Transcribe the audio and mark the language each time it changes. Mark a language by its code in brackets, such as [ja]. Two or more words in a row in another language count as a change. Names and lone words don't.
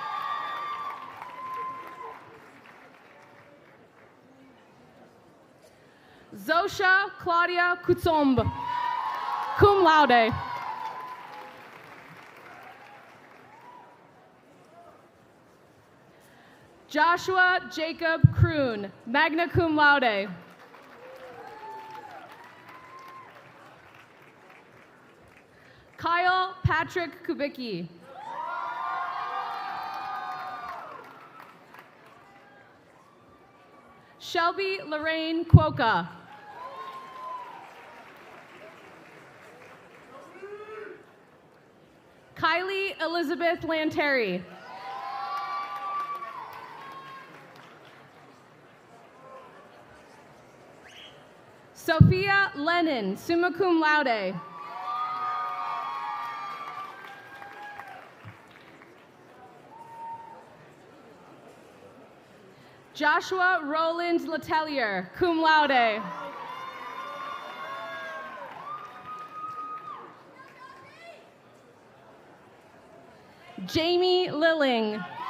[en] Zosha Claudia Kutsomb, [la] cum laude. [en] Joshua Jacob Kroon, [la] magna cum laude. [en] Kyle Patrick Kubicki. Shelby Lorraine Quokka. Kylie Elizabeth Lanteri. Sophia Lennon, [la] summa cum laude. [en] Joshua Roland Letelier, [la] cum laude. [en] Jamie Lilling.